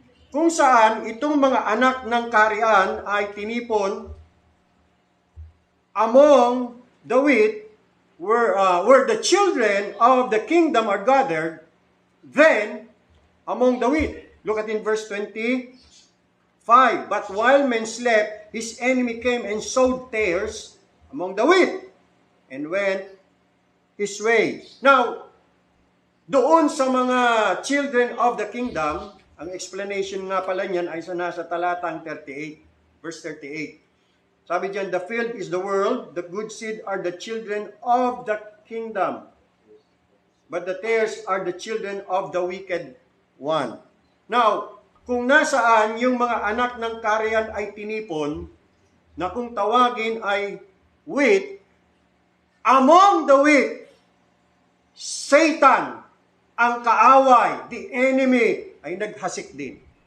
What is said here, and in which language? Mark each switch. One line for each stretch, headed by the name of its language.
Filipino: Kung saan, itong mga anak ng kaharian ay tinipon
English: among the wheat, where the children of the kingdom are gathered, then, among the wheat. Look at in verse 25. But while men slept, his enemy came and sowed tares among the wheat, and went his way.
Filipino: Now, doon sa mga
English: children of the kingdom,
Filipino: ang explanation nga pala niyan ay nasa talatang 38, verse 38. Sabi diyan,
English: the field is the world, the good seed are the children of the kingdom, but the tares are the children of the wicked one.
Filipino: Now, kung nasaan yung mga anak ng kaharian ay tinipon, na kung tawagin ay wheat,
English: among the wheat,
Filipino: Satan, ang kaaway, the enemy, ay naghasik din.